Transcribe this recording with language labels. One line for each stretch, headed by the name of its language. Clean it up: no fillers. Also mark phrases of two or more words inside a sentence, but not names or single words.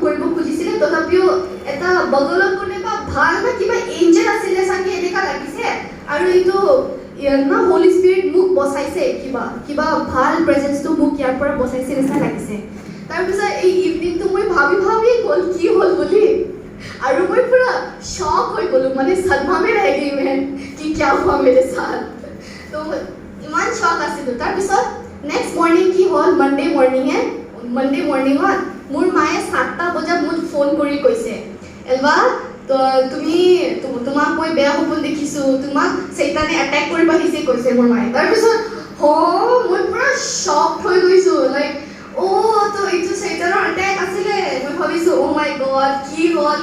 Assamese: কৰিব খুজিছিলে তথাপিও এটা বগলত কোনোবা ভাল না কিবা এঞ্জেল আছিলে চাগে এনেকা লাগিছে আৰু এইটো না
English: holy spirit
Assamese: মোক বচাইছে কিবা ভাল প্ৰেজেন্সটো মোক ইয়াৰ পৰা বচাইছে নিচিনা লাগিছে তাৰপিছত এই ইভিনিংটো মই ভাবি গ'ল কি হ'ল বুলি আৰু মই পুৰা শক হৈ গ'লো মানে
Hindi: सदमा में रह गई मैं कि क्या हुआ मेरे साथ
Assamese: तो इमान शक आছিলো তাৰপিছত
English: next morning
Assamese: কি হ'ল মানডে মৰ্নিঙত মোৰ মায়ে 7টা বজাত মোক ফোন কৰি কৈছে এলবা তো তোমাক মই বেয়া সপোন দেখিছো তোমাক শৈতানে এটেক কৰিব আহিছে কৈছে মোৰ মায়ে তাৰপিছত মই পুৰা শক হৈ গৈছো লাইক তো এইটো শৈতানৰ এটেক আছিলে মই ভাবিছো
English: my god
Assamese: কি হ'ল